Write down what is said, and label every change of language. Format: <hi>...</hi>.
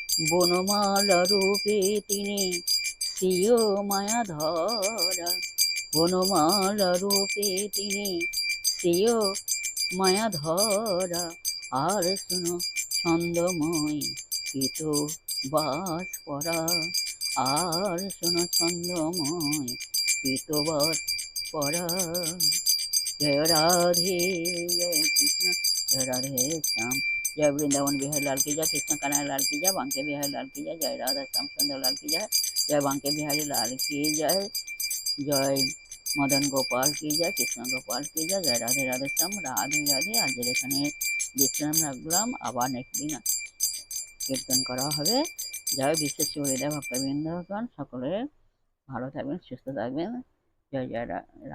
<bn>বনমালা রূপে তিনি স্বীয় মায়া ধরা, বনমালা রূপে তিনি স্বীয় মায়া ধরা। আর শুনো ছন্দময় পিত বাস পরা, আর শোনো ছন্দময় পিতবাস পরা। জয় রাধে, জয় কৃষ্ণ, জয় রাধে শ্যাম। জয় বৃন্দাবন বিহার লাল</bn> <hi>की जय, कृष्ण कन्हैया लाल की जय, बांके बिहारी लाल की जय, जय राधा श्याम सुंदर लाल की जय, जय बांके बिहारी लाल की जय, जय मदन गोपाल की जय, कृष्ण गोपाल की जय, जय राधे राधे श्याम, राधे राधे।</hi> <bn>আজকের এখানে বিশ্রাম রাখলাম, আবার নেক্সট দিন কীর্তন করা হবে। জয় বিশেষ হৃদয় ভক্তবৃন্দগণ, সকলে ভালো থাকবেন, সুস্থ থাকবেন। জয় জয় রাধে।</bn>